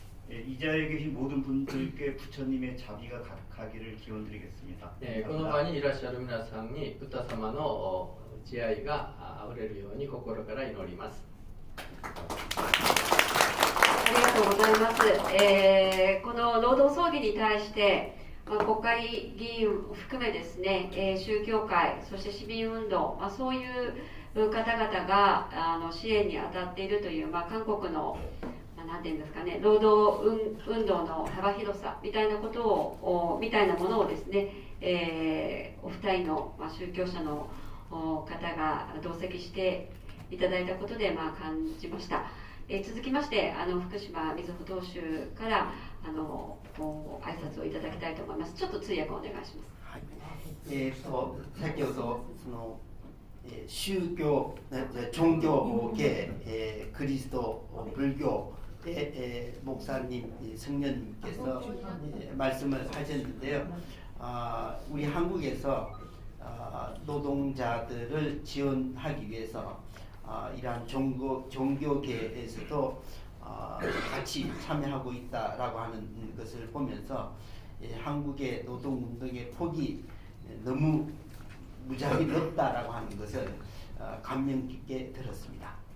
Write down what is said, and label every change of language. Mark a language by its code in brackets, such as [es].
[ko] 이 자리에 계신 모든 분들께 부처님의 자비가 가득하기를 기원드리겠습니다. [ja] この場にいらっしゃる皆さんにブッダ様の慈愛があふれるように心から祈ります。ありがとうございます。この労働争議に対して国会議員を含めですね、宗教界、そして市民運動、そういう方々が支援に当たっているという、韓国のなんていうんですかね、労働運動の幅広さみたいなことをみたいなものをですね、お二人の宗教者の方が同席していただいたことで感じました。続きまして福島みずほ投手から挨拶をいただきたいと思います。ちょっと通訳お願いします。はい、先ほどその宗教、 [ko] 종교계、 [ja] クリスト、 [ko] 불교 목사님, 성년님께서 말씀을 하셨는데요. 우리 한국에서 노동자들을 지원하기 위해서 이러한 종교계에서도 같이 참여하고 있다라고 하는 것을 보면서 한국의 노동운동의 폭이 너무 무지하게 넓다라고 하는 것을 감명 깊게 들었습니다.